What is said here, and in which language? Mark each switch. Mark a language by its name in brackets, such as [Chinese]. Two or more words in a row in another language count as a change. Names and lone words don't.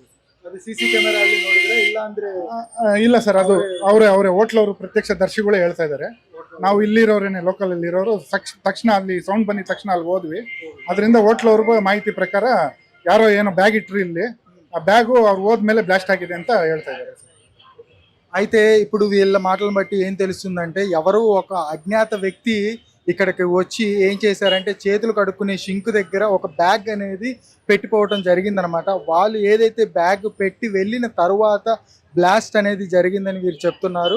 [Kannada] ಅದು CC ಕ್ಯಾಮೆರಾ ಅಲ್ಲಿ ನೋಡಿದ್ರೆ ಇಲ್ಲ ಅಂದ್ರೆ? ಇಲ್ಲ ಸರ್, ಅದು ಅವರೇ ಹೋಟ್ಲವರು ಪ್ರತ್ಯಕ್ಷ ದರ್ಶಿಗಳೇ ಹೇಳ್ತಾ ಇದ್ದಾರೆ. ನಾವು ಇಲ್ಲಿರೋರೇನೆ, ಲೋಕಲ್ ಇಲ್ಲಿರೋರು ತಕ್ಷಣ ಅಲ್ಲಿ ಸೌಂಡ್ ಬಂದಿದ ತಕ್ಷಣ ಅಲ್ಲಿ ಹೋದ್ವಿ. ಅದರಿಂದ ಹೋಟ್ಲವ್ರಿಗೂ ಮಾಹಿತಿ ಪ್ರಕಾರ ಯಾರೋ ಏನೋ ಬ್ಯಾಗ್ ಇಟ್ರಿ ಇಲ್ಲಿ, ಆ బ్యాగు ಅವ್ರು ಹೋದ್ಮೇಲೆ బ్లాస్ట్ ఆಗಿದೆ ಅಂತ ಹೇಳ್ತಾ ఇದ್ದಾರೆ. [Telugu] అయితే ఇప్పుడు వీళ్ళ మాటలను బట్టి ఏం తెలుస్తుందంటే ఎవరో ఒక అజ్ఞాత వ్యక్తి ఇక్కడికి వచ్చి ఏం చేశారంటే చేతులు కడుక్కునే షింక్ దగ్గర ఒక బ్యాగ్ అనేది పెట్టిపోవడం జరిగిందనమాట. వాళ్ళు ఏదైతే బ్యాగ్ పెట్టి వెళ్ళిన తరువాత బ్లాస్ట్ అనేది జరిగిందని వీరు చెప్తున్నారు.